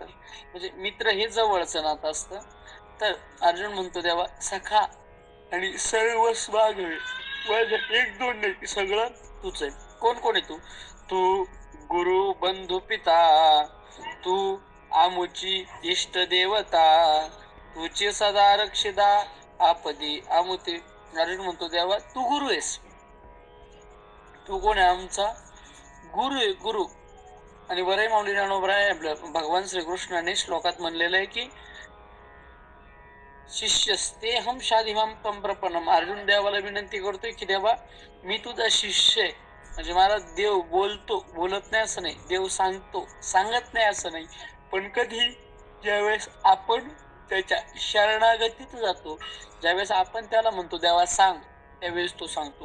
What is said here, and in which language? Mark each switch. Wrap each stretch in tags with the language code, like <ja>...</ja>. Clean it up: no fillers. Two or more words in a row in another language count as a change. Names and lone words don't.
<mr>म्हणजे मित्र हे जवळचं नातं असतं. तर अर्जुन म्हणतो देवा, सखा आणि सर्वस्व आघवे, एक दोन नाही, सगळं तूच आहे. कोण कोण आहे तू. तू गुरु बंधू पिता, तू आमुची इष्ट देवता, तुझे सदा रक्षिता आपदी आमुते. अर्जुन म्हणतो देवा, तू गुरु आहेस. तू कोण आहे, आमचा गुरु आहे, गुरु. आणि वरही माऊली ज्ञानोबराय भगवान श्रीकृष्णाने श्लोकात म्हणलेलं आहे की</mr> <sa>शिष्यस्तेहम शाधिमाम तम प्रपन्नम.</sa> <mr>अर्जुन देवाला विनंती करतोय की देवा, मी तुझा शिष्य आहे. म्हणजे मला देव बोलतो, बोलत नाही असं नाही, देव सांगतो, सांगत नाही असं नाही, पण कधी ज्यावेळेस आपण त्याच्या शरणागतीत जातो, ज्यावेळेस आपण त्याला म्हणतो देवा सांग, त्यावेळेस तो सांगतो.</mr>